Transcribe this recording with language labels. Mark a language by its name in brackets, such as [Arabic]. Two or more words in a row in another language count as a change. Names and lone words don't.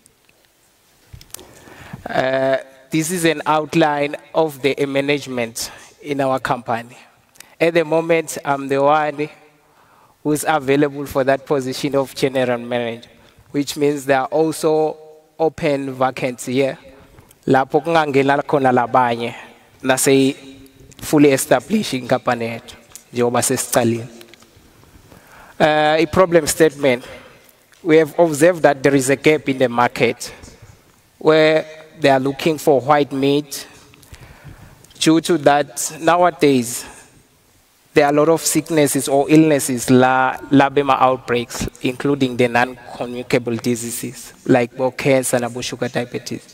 [English] This is an outline of the management in our company. At the moment, I'm the one who's available for that position of general manager, which means there are also open vacancies here. [Zulu] Lapho kungangena khona labanye nase [English] fully establishing company [Zulu] yethu njengoba sesicalile. [English] A problem statement: we have observed that there is a gap in the market where they are looking for white meat. Due to that, nowadays there are a lot of sicknesses or illnesses, labema outbreaks, including the non-communicable diseases like bowel cancer and sugar diabetes.